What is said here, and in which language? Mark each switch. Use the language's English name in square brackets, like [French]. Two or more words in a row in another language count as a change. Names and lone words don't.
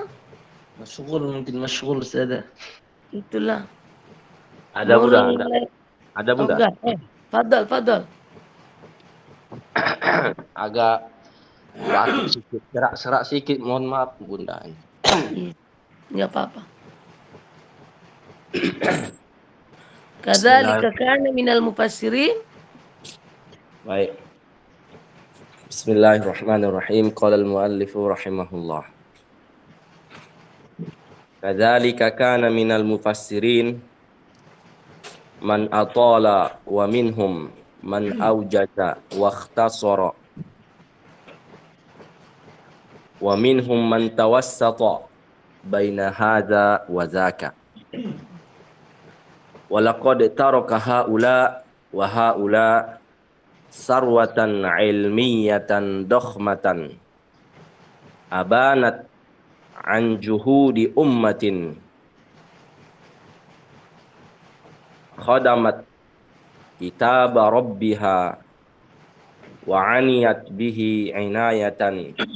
[Indonesian] mungkin masyghul Ustazah. Itulah. Ada Bunda, ada Bunda. Fadal. Agak batuk sedikit, serak sedikit, mohon maaf Bunda. Nggak apa-apa. [Arabic] كذلك كان من المفسرين. [Indonesian] Baik. [Arabic] بسم الله الرحمن الرحيم قال المؤلف رحمه الله. كذلك كان من المفسرين من أطال ومنهم من أوجز واختصر ومنهم من توسط بين هذا وذاك. ولقد ترك هؤلاء وهؤلاء ثروة علمية ضخمة أبانت عن جهود أمة خدمت كتاب ربها وعنيت به عناية